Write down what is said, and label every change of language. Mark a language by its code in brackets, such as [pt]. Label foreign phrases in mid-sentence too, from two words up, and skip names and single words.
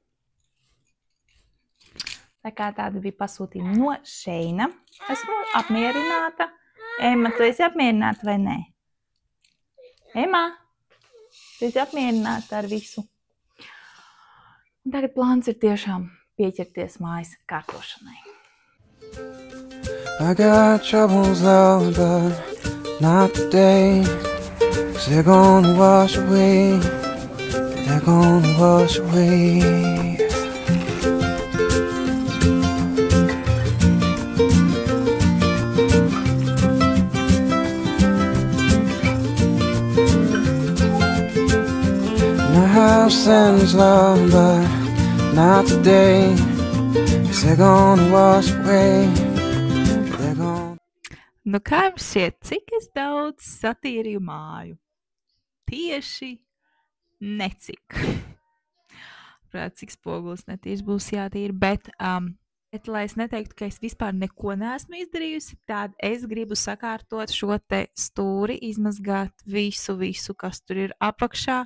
[lv] Tā kā tāda bija pasūtījuma no Sheina. Esmu apmierināta. Emma, tu esi apmierināta vai nē? Emma, tu esi apmierināta ar visu? Un tagad plāns ir tiešām pieķerties mājas kārtošanai. [en] I got troubles though, but not today. 'Cause they're gonna wash away. They're gonna wash away. My house stands long, but not today. 'Cause they're gonna wash away. They're gonna... [lv] Nu, kā jums šķiet, cik es daudz satīrīju māju? Tieši necik. Prāt, cik spogulis netieši būs jātīra, bet, lai es neteiktu, ka es vispār neko neesmu izdarījusi, tad es gribu sakārtot šo te stūri, izmazgāt visu, kas tur ir apakšā.